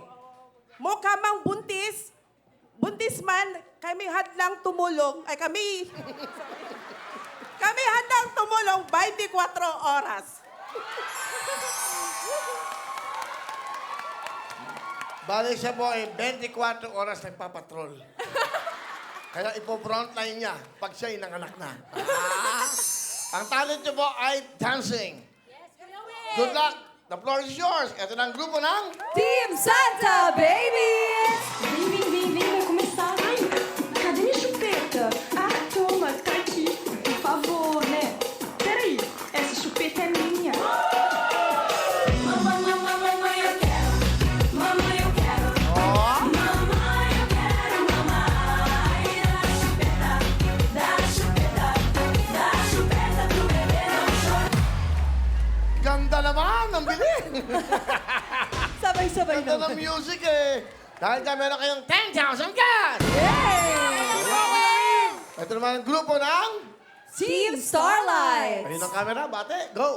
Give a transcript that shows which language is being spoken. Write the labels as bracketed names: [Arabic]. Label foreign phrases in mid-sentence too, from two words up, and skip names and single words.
[Filipino] Mukha mang buntis, buntis man, kami hadlang tumulong, kami hadlang tumulong 24 oras. Bali siya po ay 24 oras nagpapatrol. Kaya ipo-frontline niya pag siya ay nanganak na. Ang talent niyo po ay dancing. [English] Good luck. The floor is yours. [Filipino] Ito na ang grupo ng... Team Santa Babies! [Portuguese] Vem, vai começar. Ai, cadê minha chupeta? Ah, toma, tá aqui. Por favor, né? Peraí, essa chupeta é minha. Mamãe, mamãe, mamãe, eu quero. Mamãe, eu quero. Mamãe, eu quero. Mamãe, dá chupeta pro bebê não chorar. [Filipino] Ganda naman! Ang bilis! Sabay-sabay Ganda naman. ng music eh. Dahil dyan meron kayong 10,000 cash! Ito naman ang grupo ng... Team Starlight! Ayun ang camera. Bate, go!